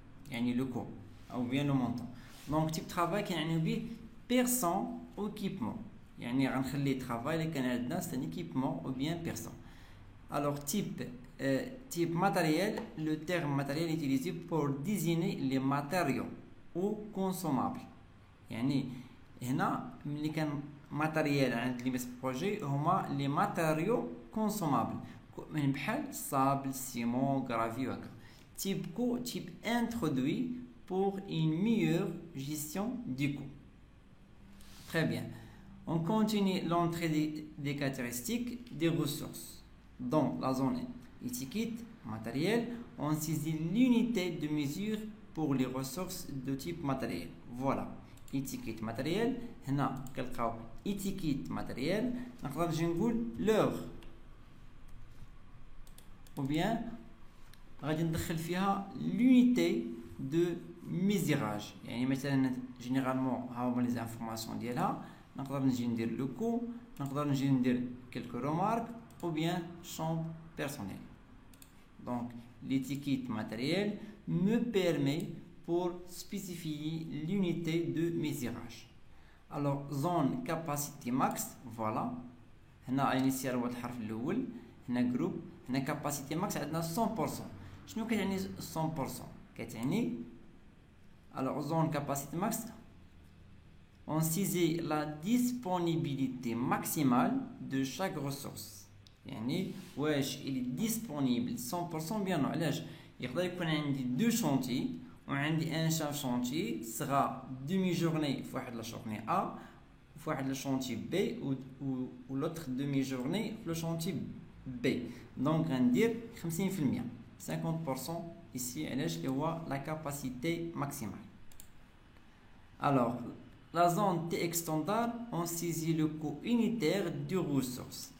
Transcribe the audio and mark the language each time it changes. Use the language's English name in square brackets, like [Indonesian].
[French] يعني le coût ou bien le montant. Donc type travail يعني به personne ou équipement. [Arabic] يعني غنخلي [French] travail [Arabic] اللي كان عندنا [French] c'est un équipement ou bien personne. Alors type matériel, le terme matériel est utilisé pour désigner les matériaux ou consommables. [Arabic] يعني هنا ملي كان matériel عند لي بروجي هما [French] لي ماتيريو كونسومابل [Arabic] من بحال sable, ciment, gravure وهكا. [French] Type coût, type introduit pour une meilleure gestion du coût. Très bien. On continue l'entrée des caractéristiques des ressources. Dans la zone étiquette matériel, on saisit l'unité de mesure pour les ressources de type matériel. Voilà, étiquette matériel. [Arabic] هنا كنلقاو [French] étiquette matériel. [Arabic] نقدر نجي نقول [French] l'heure ou bien [Arabic] غادي ندخل فيها [French] l'unité de mesurage. [Arabic] يعني مثلا généralement ها هما les informations ديالها. نقدر نجي ندير le coût, نقدر نجي ندير [French] quelques remarques ou bien champ personnel. Donc l'étiquette matériel me permet pour spécifier l'unité de mesurage. Alors zone capacité max, voilà. [Arabic] هنا initial هو الحرف الاول. هنا group. [French] هنا capacité max عندنا 100%. [Arabic] شنو كتعني 100%؟ كتعني [French] alors zone capacité max on saisit la disponibilité maximale de chaque ressource. [Arabic] يعني واش [French] il est disponible 100% bien non. [Arabic] علاش يقدر يكون عندي دو شونتي وعندي ان شاف شونتي صغا [French] demi journée [Arabic] في واحد لا journée A في واحد لا شونتي B و [French] l'autre demi journée [Arabic] في لو شونتي B. donc غندير 50% 50% ici علاش اللي هو [French] la capacité maximale. Alors la zone TX standard, on saisit le coût unitaire du ressource.